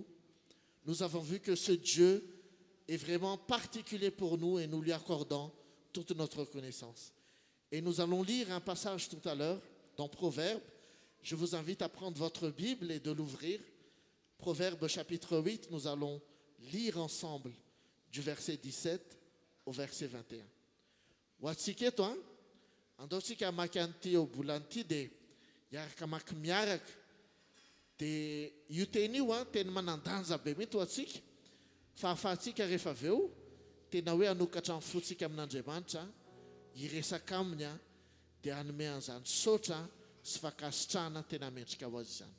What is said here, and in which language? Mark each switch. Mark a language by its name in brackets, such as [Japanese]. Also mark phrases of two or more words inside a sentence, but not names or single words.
[French] Nous avons vu que ce Dieu est vraiment particulier pour nous et nous lui accordons toute notre reconnaissance. Et nous allons lire un passage tout à l'heure dans Proverbes. Je vous invite à prendre votre Bible et de l'ouvrir. Proverbes chapitre 8, nous allons lire ensemble du verset 17 au verset 21. [Malagasy] Watsike to andaotsika maky an'ity obolan'ity dia hiaraka maky miaraka dia io teny io teny manandanja be mihitsy ho atsika fa ahafahantsika rehefa avy eo tena hoe hanokatra ny fotsika amin'Andriamanitra hiresaka aminy dia hanome an'izany saotra sy fakasitrahana tena mendrika ho azy izany.